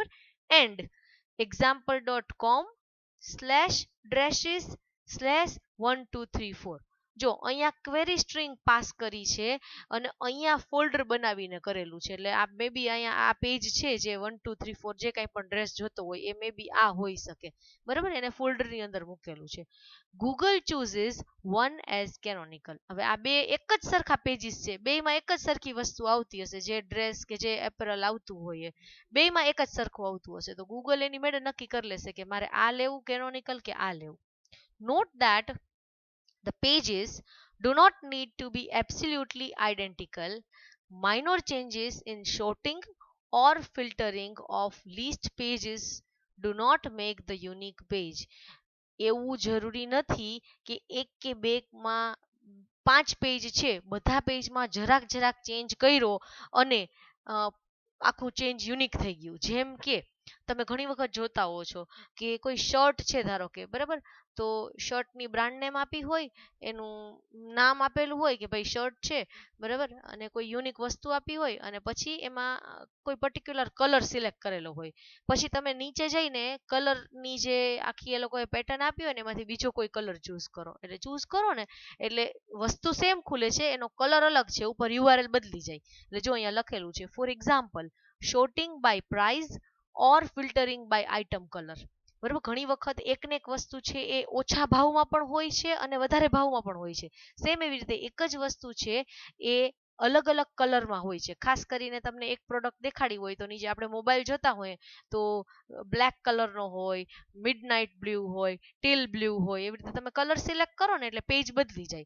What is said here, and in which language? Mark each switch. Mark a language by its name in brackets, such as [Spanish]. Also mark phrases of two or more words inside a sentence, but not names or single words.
[Gujarati] એન્ડ example.com [English] slash dresses slash [Gujarati] 1 2 3 4, જો અહીંયા [English] query string [Gujarati] પાસ કરી છે અને અહીંયા ફોલ્ડર બનાવીને કરેલું છે, એટલે આ [English] may be [Gujarati] અહીંયા આ પેજ છે જે 1 2 3 4 જે કાંઈ પણ ડ્રેસ જોતો હોય એ [English] may be [Gujarati] આ હોઈ શકે, બરાબર, એને ફોલ્ડરની અંદર મૂકેલું છે. [English] Google chooses one as canonical. [Gujarati] હવે આ બે એક જ સરખા પેજીસ છે, બેયમાં એક જ સરખી વસ્તુ આવતી હશે, જે ડ્રેસ કે જે એપરલ આવતું હોય બેયમાં એક જ સરખું આવતું હશે, તો ગૂગલ એની મેળે નક્કી કરી લેશે કે મારે આ લેવું કેનોનિકલ કે આ લેવું. [English] Note that the pages do not need to be absolutely identical. Minor changes in sorting or filtering of list pages do not make the unique page. [Gujarati] એવું જરૂરી નથી કે એક કે બેમાં 5 પેજ છે, બધા પેજમાં જરાક જરાક ચેન્જ કર્યો અને આખું [English] change unique [Gujarati] થઈ ગયું. જેમ કે તમે ઘણી વખત જોતા હો છો કે કોઈ શર્ટ છે ધારો કે, બરાબર, તો શર્ટની [English] brand name [Gujarati] આપી હોય, એનું નામ આપેલું હોય કે ભાઈ શર્ટ છે, બરાબર, અને કોઈ યુનિક વસ્તુ આપી હોય અને પછી એમાં કોઈ [English] particular color select [Gujarati] કરેલો હોય, પછી તમે નીચે જઈને કલરની જે આખી એ લોકોએ પેટર્ન આપી હોય ને એમાંથી બીજો કોઈ કલર ચૂઝ કરો, એટલે ચૂઝ કરો ને એટલે વસ્તુ સેમ ખુલે છે, એનો કલર અલગ છે, ઉપર URL બદલી જાય. એટલે જો અહીંયા લખેલું છે [English] for example sorting by price or filtering by item color, [Gujarati] બરાબર. ઘણી વખત એકને એક વસ્તુ છે એ ઓછા ભાવમાં પણ હોય છે અને વધારે ભાવમાં પણ હોય છે, સેમ એવી રીતે એક જ વસ્તુ છે એ અલગ અલગ કલરમાં હોય છે. ખાસ કરીને તમને એક પ્રોડક્ટ દેખાડી હોય તો નીચે આપણે મોબાઈલ જોતા હોય તો બ્લેક કલરનો હોય, [English] midnight blue [Gujarati] હોય, [English] teal blue [Gujarati] હોય, એવી રીતે તમે [English] color select [Gujarati] કરો ને એટલે પેજ બદલી જાય.